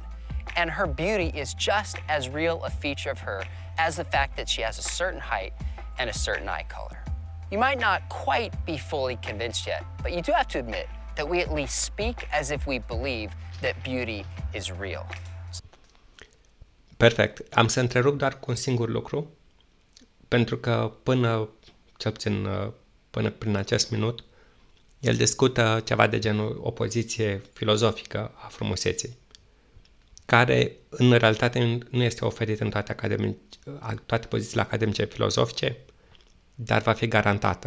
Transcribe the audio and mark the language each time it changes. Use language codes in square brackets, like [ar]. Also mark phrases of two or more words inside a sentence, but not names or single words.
[en] And her beauty is just as real a feature of her as the fact that she has a certain height and a certain eye color. You might not quite be fully convinced yet, but you do have to admit that we at least speak as if we believe that beauty is real. [ro] Perfect. Am să întrerup doar cu un singur lucru, pentru că cel puțin până prin acest minut, el discută ceva de genul o poziție filozofică a frumuseții, care în realitate nu este oferită în toate pozițiile academice filozofice, dar va fi garantată.